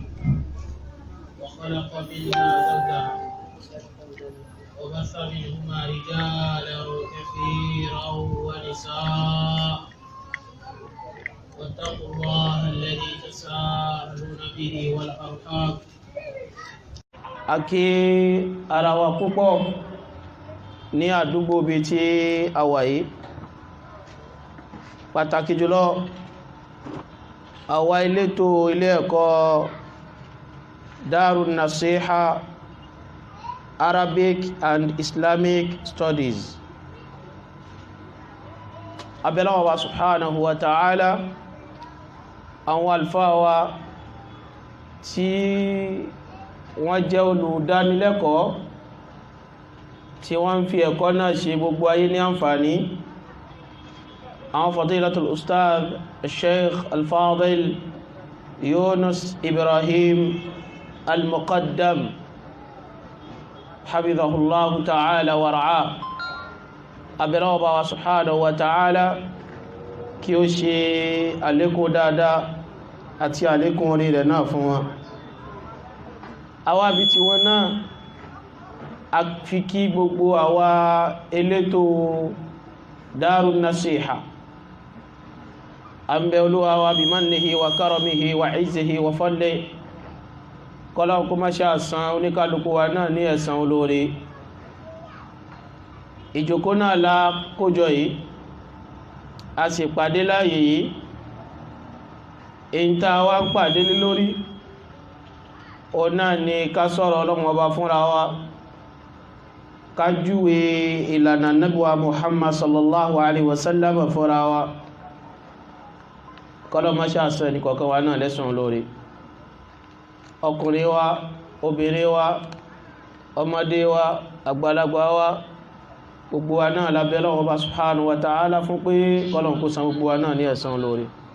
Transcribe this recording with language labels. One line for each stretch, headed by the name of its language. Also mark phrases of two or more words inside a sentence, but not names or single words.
Arabic: وخلق منها زوجها وبث منهما رجالا كثيرا ونساء واتقوا الله الذي تساءلون به والأرحام.
Yoruba: Akí ara wa púpọ̀ ní àdúgbò bí tí a wà yìí, pàtàkì jùlọ àwa elétò ilé ẹ̀kọ́ Darun Nasiha Arabic and Islamic Studies. Abẹ́lọ́wọ́ wa
Arabic: سبحانه وتعالى,
Yoruba: àwọn àlùfáà wa tí wọ́n jẹ́ olùdánilẹ́kọ̀ọ́ tí wọ́n ń fi ẹ̀kọ́ náà ṣe gbogbo ayé ní àǹfààní, àwọn
Arabic: فضيلة الأستاذ
Yoruba: Sheikh Al-Fadil Yunus Ibrahim Al-Muqaddam
Arabic: حفظه الله تعالى ورعاه.
Yoruba: Abẹ́lọ́wọ́ wa
Arabic: سبحانه وتعالى
Yoruba: kí ó ṣe àlékún dáadáa àti àlékún orí rẹ̀ náà fún wọn. Àwa bí tí wọ́n náà a fi kí gbogbo àwa elétò Darun Nasiha, an bẹ Olúwa wa
Arabic: بمنه وكرمه وعزه وفضله,
Yoruba: kọ́lá kó má ṣe san oníkálukú wa náà ní ẹ̀san olóore. Ìjókòó náà la kójọ yìí, a sì pàdé láàyè yìí, èyí tá wá ń pàdé lórí o náà ni ká sọ̀rọ̀ Ọlọ́run Ọba fúnra wa, ká júwe ìlànà Ànábì wa Muhammad
Arabic: صلى الله عليه وسلم
Yoruba: fúnra wa. Kọ́lọ̀ má ṣàṣọ ẹni kọ̀ọ̀kan wa náà lẹ́san lórí, ọkùnrin wa, obìnrin wa, ọmọdé wa, àgbàlagbà wa, gbogbo wa náà la bẹ̀ Ọlọ́run Ọba
Arabic: سبحانه وتعالى
Yoruba: fún pé kọ́lọ̀ kó san gbogbo wa náà ní ẹ̀san lórí.